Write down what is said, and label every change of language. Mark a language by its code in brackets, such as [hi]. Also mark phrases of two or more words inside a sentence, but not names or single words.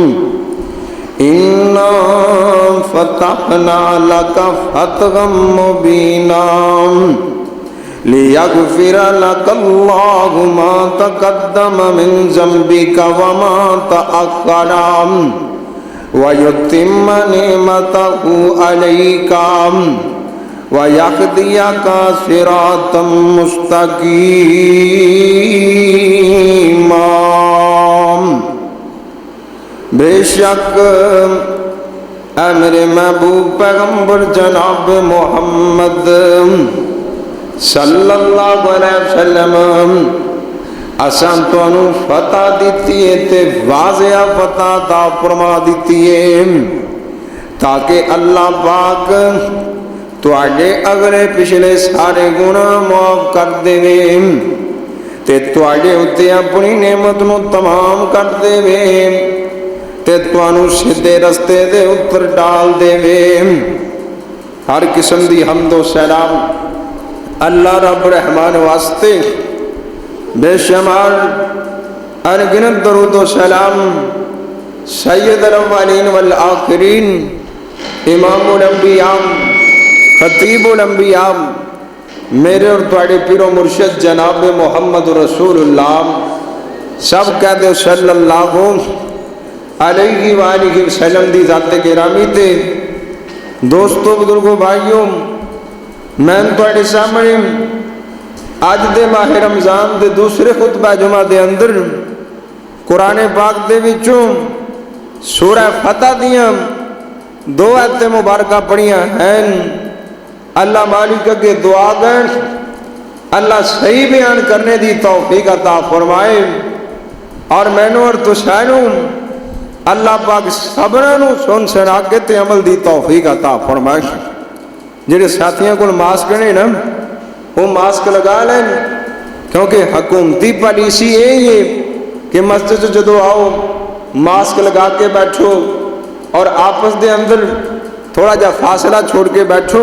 [ar] إنا فتحنا لك فتحا مبينا ليغفر لك الله ما تقدم من ذنبك وما تأخر ويتم نعمته عليك وَيَهْدِيَكَ صِرَاطًا مُسْتَقِيمًا. [pa] بے شک اے میرے محبوب پیغمبر جناب محمد صلی اللہ علیہ وسلم اساں تانوں فتح دیتی ہے تے واضح فتح عطا فرما دیتی ہے تاکہ اللہ پاک تواڈے اگلے پچھلے سارے گناہ معاف کر دے تے تواڈے اُتے اپنی نعمت نو تمام کر دے تے تانوں سیدھے رستے دے اوپر ڈال دے. ہر قسم دی حمد و سلام اللہ رب رحمان واسطے بے شمار ان گنت درود و سلام سیدال [ar] الأولين وال آخرين إمام الأنبياء خطيب الأنبياء [pa] میرے اور تہاڈے پیر و مرشد جناب محمد رسول اللہ سب کہتے [ar] صلى الله عليه وآله وسلم [pa] دی ذات گرامی تے دوستوں بزرگوں بھائیوں, میں تہاڈے سامنے اج دے ماہ رمضان دے دوسرے خطبہ جمعہ دے اندر قرآن پاک دے وچوں سورہ فتح دیاں دو آیتیں مبارکہ پڑھیاں ہیں. اللہ مالک اگے دعا کر اللہ صحیح بیان کرنے دی توفیق عطا فرمائے اور مینوں اور تسانوں اللہ پاک سبنا نوں سن سنا کے تے عمل دی توفیق عطا فرمائے. [ur] جہڑے ساتھیوں کو ماسک نے نا وہ ماسک لگا لیں، کیونکہ حکومتی پالیسی یہی ہے کہ مسجد جو آؤ ماسک لگا کے بیٹھو اور آپس کے اندر تھوڑا جا فاصلہ چھوڑ کے بیٹھو.